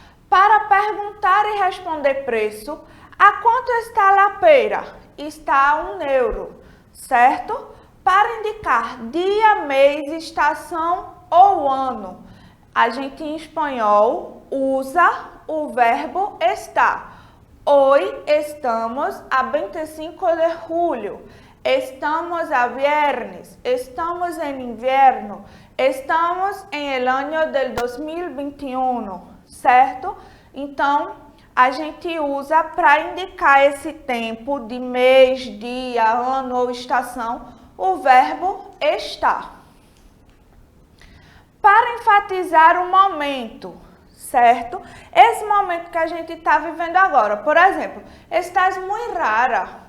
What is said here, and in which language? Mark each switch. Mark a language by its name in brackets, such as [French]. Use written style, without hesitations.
[Portuguese] Para perguntar e responder preço, a quanto está a pera? Está a 1 euro, certo? Para indicar dia, mês, estação ou ano, a gente em espanhol usa o verbo estar. [Spanish] Hoy estamos a 25 de julio, estamos a viernes, estamos en invierno, estamos en el año del 2021, [Portuguese] certo? Então, a gente usa para indicar esse tempo de mês, dia, ano ou estação, o verbo estar. Para enfatizar o momento, certo? Esse momento que a gente está vivendo agora. Por exemplo, estás muito rara.